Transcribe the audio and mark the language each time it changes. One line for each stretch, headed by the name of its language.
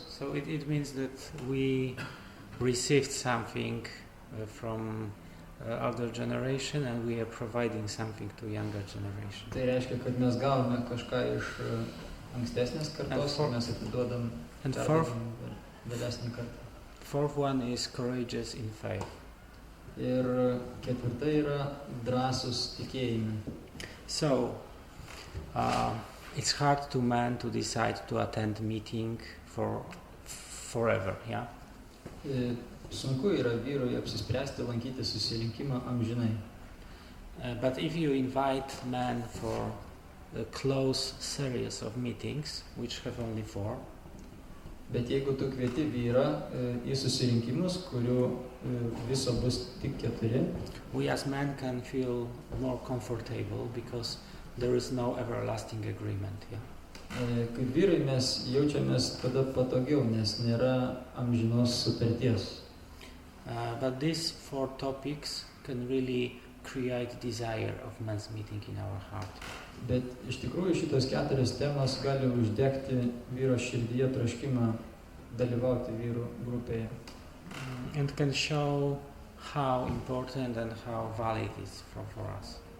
English: So it means that we received something from older generation and we are providing something to younger generation.
Lithuanian: Tai reiškia, kad mes gavome kažką iš ankstesnės kartos, mes atiduodam vėlesnį kartą.
English: Fourth one is courageous in faith.
Lithuanian: Ir ketvirta yra drąsus tikėjime.
English: So, it's hard to man to decide to attend meeting forever, yeah?
Lithuanian: Sunku yra vyrui apsispręsti lankyti susirinkimą amžinai.
English: But if you invite men for a close series of meetings, which have only 4,
Lithuanian: bet jeigu tu kvieti vyrą į susirinkimus, kurių viso bus tik 4,
English: we as men can feel more comfortable because there is no everlasting agreement, yeah?
Lithuanian: Kaip vyrai mes jaučiamės tada patogiau, nes nėra amžinos sutarties.
English: But these 4 topics can really create desire of men's meeting in our heart.
Lithuanian: Bet iš tikrųjų šitos 4 temos gali uždegti vyro širdyje troškimą dalyvauti vyrų grupėje.
English: And can show how important and how valid it is for us.